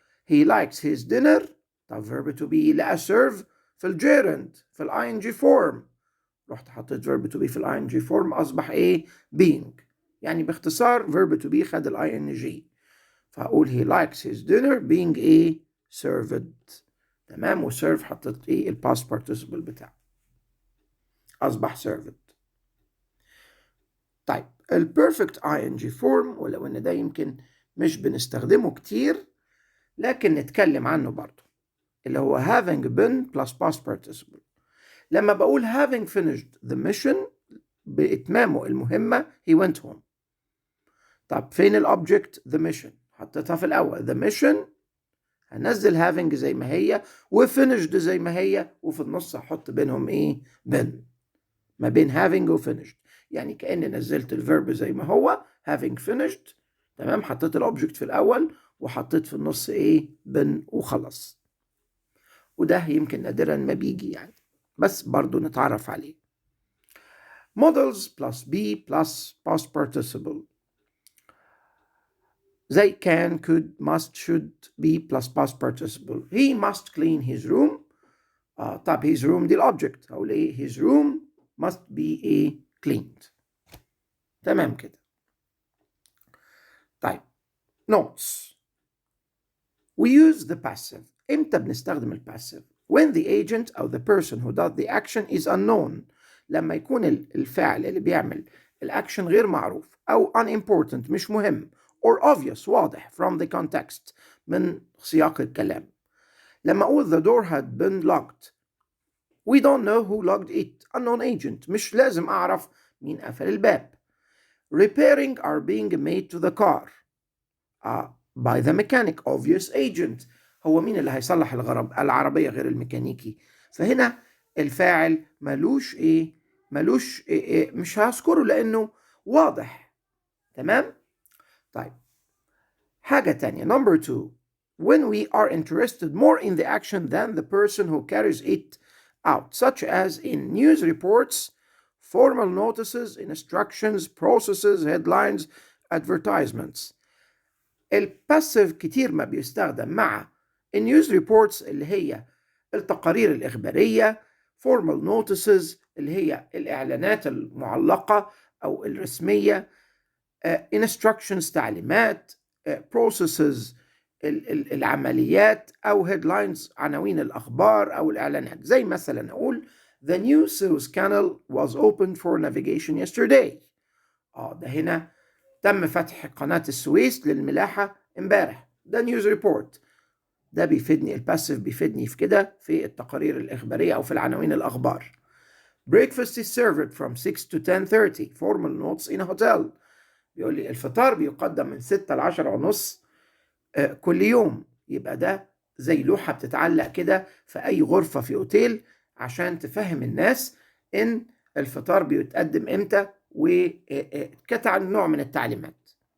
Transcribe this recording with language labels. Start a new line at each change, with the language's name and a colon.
English: he likes his dinner.
Arabic: طب verb to be لقى serve في الجيرند في ing form، رحت حطيت verb to be في ing form اصبح ايه؟ being. يعني باختصار verb to be خد ing، فهقول
English: he likes his dinner being
Arabic: ايه؟ served. تمام، وسيرف حطيت ايه؟ الباست participle بتاعه اصبح served. طيب البيرفكت ing form، ولو ان ده يمكن مش بنستخدمه كتير لكن نتكلم عنه برضه، اللي هو
English: having been plus past participle. لما بقول having finished the mission
Arabic: بإتمامه المهمة
English: he went home.
Arabic: طب فين الأوبجكت؟ the mission، حطيتها في الأول the mission، هنزل having زي ما هي وfinished زي ما هي، وفي النص هحط بينهم ايه؟ been، ما بين having وfinished، يعني كأني نزلت الفيرب زي ما هو having finished. تمام، حطيت الأوبجكت في الأول وحطيت في النص ايه؟ been وخلص. وده يمكن نادرا ما بيجي يعني، بس برضو نتعرف عليه.
English: models plus be plus past participle زي can could must should be plus past participle. he must clean his room. طب his room
Arabic: دي الأوبجكت، هقول ايه؟
English: his room must be a cleaned.
Arabic: تمام كده.
English: طيب notes. we use the passive.
Arabic: امتى بنستخدم الباسيف؟
English: when the agent أو the person who does the action is unknown.
Arabic: لما يكون الفاعل اللي بيعمل الأكشن غير معروف أو unimportant مش مهم or obvious واضح from the context من سياق الكلام. لما أقول
English: the door had been locked we don't know who locked it.
Arabic: unknown agent، مش لازم أعرف مين قفل الباب.
English: repairing are being made to the car by the mechanic.
Arabic: obvious agent، هو مين اللي هيصلح العربية غير الميكانيكي؟ فهنا الفاعل ملوش ايه؟ ملوش إيه مش هذكره لأنه واضح. تمام؟ طيب حاجة تانية number 2.
English: when we are interested more in the action than the person who carries it out, such as in news reports, formal notices, instructions, processes, headlines, advertisements.
Arabic: الباسيف كتير ما بيستخدم مع النيوز ريبورتس اللي هي التقارير الإخبارية، formal notices اللي هي الإعلانات المعلقة أو الرسمية، instructions تعليمات، processes العمليات، أو headlines عناوين الأخبار أو الإعلانات. زي مثلا أقول
English: the new Suez Canal was opened for navigation yesterday.
Arabic: ده هنا تم فتح قناة السويس للملاحة امبارح، ده نيوز ريبورت. ده بيفيدني الباسيف، بيفيدني في كده في التقارير الإخبارية أو في العناوين الأخبار.
English: breakfast is served from 6 to 10:30 formal notes in a hotel.
Arabic: بيقول لي الفطار بيقدم من 6 ل 10 ونص كل يوم. يبقى ده زي لوحة بتتعلق كده في أي غرفة في أوتيل عشان تفهم الناس إن الفطار بيتقدم إمتى، وكتع نوع من التعليمات.